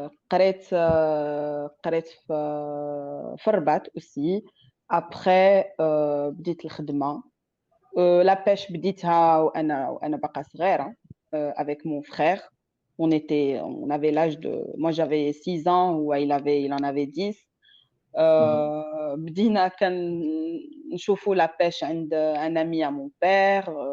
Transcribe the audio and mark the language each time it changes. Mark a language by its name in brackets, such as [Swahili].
[Arabic] قريت في الرباط aussi. Après بديت الخدمه. La pêche بديتها وانا باقا صغيره avec mon frère. [French] On avait l'âge de, moi j'avais 6 ans ou il en avait 10. [Arabic] بدينا كنشوفوا لا بيش عند ان امي à mon père.